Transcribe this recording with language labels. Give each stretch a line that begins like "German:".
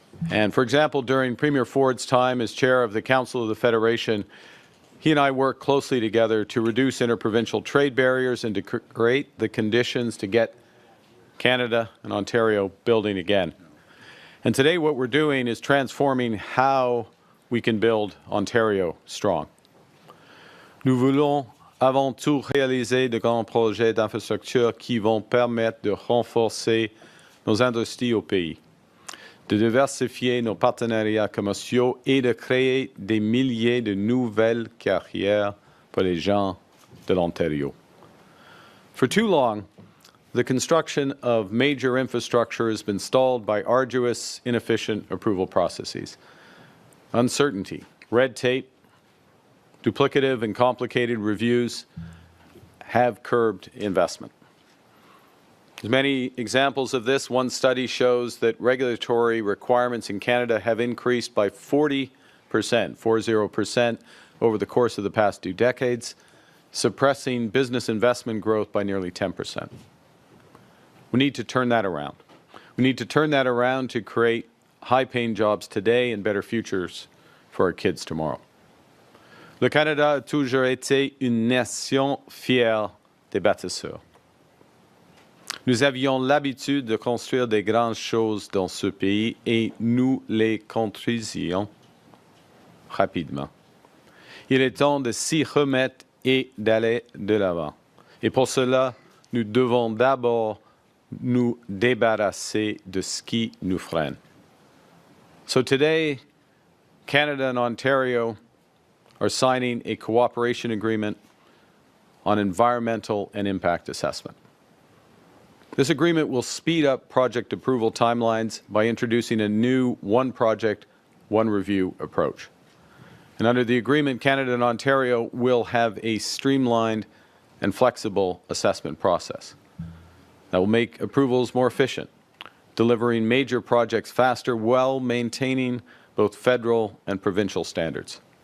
English: And for example, during Premier Ford's time as chair of the Council of the Federation, he and I worked closely together to reduce interprovincial trade barriers and to create the conditions to get Canada and Ontario building again. And today what we're doing is transforming how we can build Ontario strong.
French: Nous voulons avant tout réaliser de grands projets d'infrastructure qui vont permettre de renforcer nos industries au pays, de diversifier nos partenariats commerciaux et de créer des milliers de nouvelles carrières pour les gens de l'Ontario.
English: For too long, the construction of major infrastructure has been stalled by arduous, inefficient approval processes. Uncertainty, red tape, duplicative and complicated reviews have curbed investment. There's many examples of this. One study shows that regulatory requirements in Canada have increased by 40%, 40%, over the course of the past 2 decades, suppressing business investment growth by nearly 10%. We need to turn that around. We need to turn that around to create high-paying jobs today and better futures for our kids tomorrow.
French: Le Canada a toujours été une nation fière des bâtisseurs. Nous avions l'habitude de construire des grandes choses dans ce pays et nous les construisions rapidement. Il est temps de s'y remettre et d'aller de l'avant. Et pour cela, nous devons d'abord nous débarrasser de ce qui nous freine.
English: So today, Canada and Ontario are signing a cooperation agreement on environmental and impact assessment. This agreement will speed up project approval timelines by introducing a new one project, one review approach. And under the agreement, Canada and Ontario will have a streamlined and flexible assessment process that will make approvals more efficient, delivering major projects faster while maintaining both federal and provincial standards.